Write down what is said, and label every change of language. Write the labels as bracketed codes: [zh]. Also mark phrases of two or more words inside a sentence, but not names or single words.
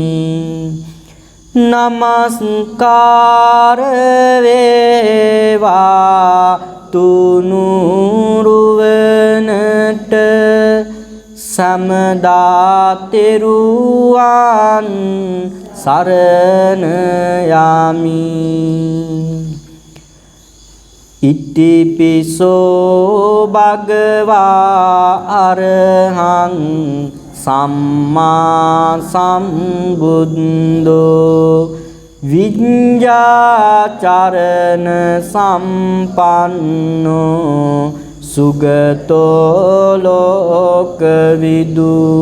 [si] නමස්කාර වේවා තුනුරුවනට සමදා තෙරුවන් සරණ යමි. [pi] ඉතිපිසෝ භගවා අරහං සම්මා සම්බුද්ධෝ විඤ්ඤාචරණ සම්පන්නෝ සුගතෝ ලෝකවිදු